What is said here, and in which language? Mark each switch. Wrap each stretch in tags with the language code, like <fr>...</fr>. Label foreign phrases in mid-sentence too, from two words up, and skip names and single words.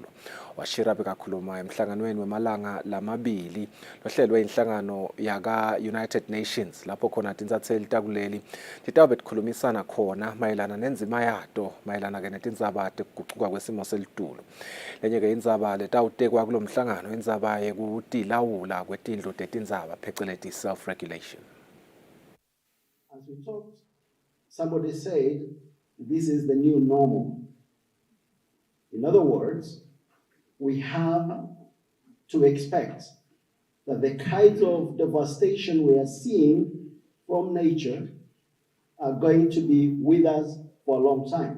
<ss>Washira bekakhuluma emhlanganweni wemalanga lamabili lohlelwe inhlangano yaka United Nations lapho khona tinsatheli takuleli titawube tikhulumisana khona mayelana nenzima yato mayelana ke netindzaba tekugucuka kwesimo selitulo. Lenye ke indzaba letawutekwa kulomhlangano indzaba yekutilawula kwetindlu tetindzaba phecelezi</ss> <en>self regulation. As we talked, somebody said this is the new normal. In other words, we have to expect that the kinds of devastation we are seeing from nature are going to be with us for a long time.</en>